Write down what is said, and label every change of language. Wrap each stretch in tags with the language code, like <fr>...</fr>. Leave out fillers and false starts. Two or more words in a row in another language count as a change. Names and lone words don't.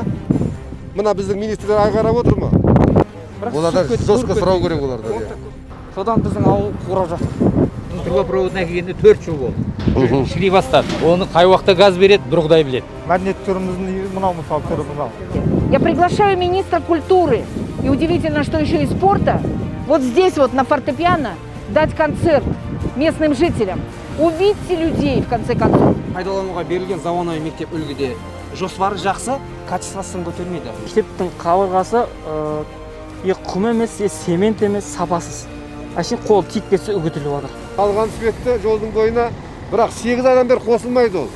<kk>Мына біздің министрлер айғарап отыр ма? Олардан жестко сұрау керек олардан. Содан біздің ауыл қурап жатыр. Трубопроводына келгенде 4 жыл болды. Шіри бастады. Оны қай уақытта газ береді, бір Құдай біледі. Мәдениет түріміздің мынау мысалы түрі мынау.</kk> <ru>Я приглашаю министра культуры, и удивительно, что еще и спорта, вот здесь вот на фортепиано дать концерт местным жителям. Увидьте людей, в конце концов.</ru> <kk>Пайдалануға берілген заманауи мектеп үлгіде жоспары жақсы, качествосын көтермейді. Мектептің қабырғасы құм емес, цемент емес, сапасыз. Әшейін қол тиіп кетсе үгітіліп жатыр. Қалған светті жолдың бойына, бірақ 8 айдан бері қосылмайды ол.</kk>